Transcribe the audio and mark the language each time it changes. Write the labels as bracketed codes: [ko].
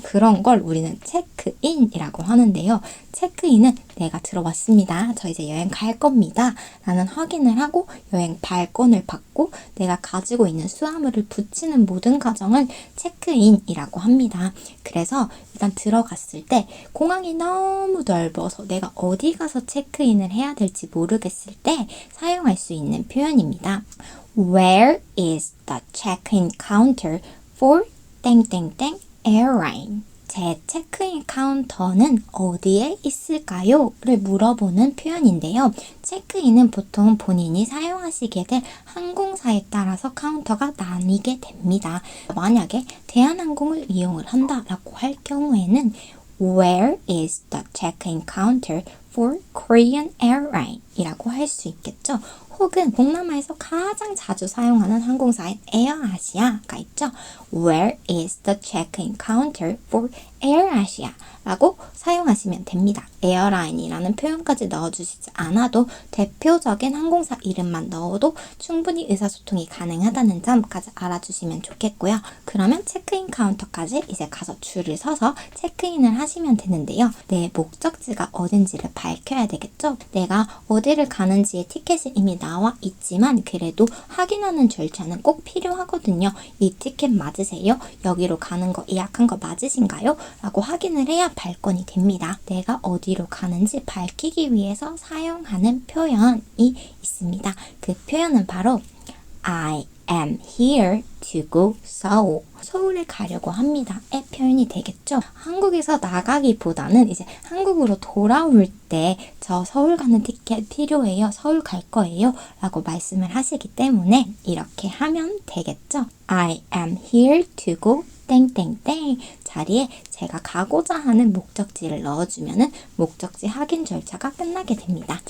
[ko] 그런 걸 우리는 체크인이라고 하는데요. 체크인은 내가 들어왔습니다, 저 이제 여행 갈 겁니다 라는 확인을 하고 여행 발권을 받고 내가 가지고 있는 수화물을 붙이는 모든 과정을 체크인이라고 합니다. 그래서 일단 들어갔을 때 공항이 너무 넓어서 내가 어디 가서 체크인을 해야 될지 모르겠을 때 사용할 수 있는 표현입니다. [en] Where is the check-in counter for [ko] 땡땡땡 [en] airline? [ko] 제 체크인 카운터는 어디에 있을까요? 를 물어보는 표현인데요. 체크인은 보통 본인이 사용하시게 될 항공사에 따라서 카운터가 나뉘게 됩니다. 만약에 대한항공을 이용을 한다라고 할 경우에는 [en] Where is the check-in counter for Korean Airline? [ko] 이라고 할 수 있겠죠. 혹은 동남아에서 가장 자주 사용하는 항공사인 에어아시아가 있죠. [en] Where is the check-in counter for AirAsia? [ko] 라고 사용하시면 됩니다. 에어라인이라는 표현까지 넣어주시지 않아도 대표적인 항공사 이름만 넣어도 충분히 의사소통이 가능하다는 점까지 알아주시면 좋겠고요. 그러면 체크인 카운터까지 이제 가서 줄을 서서 체크인을 하시면 되는데요. 내 목적지가 어딘지를 밝혀야 되겠죠. 내가 어디를 가는지의 티켓이 이미 나와 있지만 그래도 확인하는 절차는 꼭 필요하거든요. 이 티켓 맞으세요? 여기로 가는 거 예약한 거 맞으신가요? 라고 확인을 해야 발권이 됩니다. 내가 어디로 가는지 밝히기 위해서 사용하는 표현이 있습니다. 그 표현은 바로 [en] I am here to go Seoul. [ko] 서울에 가려고 합니다. 의 표현이 되겠죠. 한국에서 나가기보다는 이제 한국으로 돌아올 때 저 서울 가는 티켓 필요해요, 서울 갈 거예요 라고 말씀을 하시기 때문에 이렇게 하면 되겠죠. [en] I am here to go [ko] 땡땡땡 자리에 제가 가고자 하는 목적지를 넣어주면은 목적지 확인 절차가 끝나게 됩니다.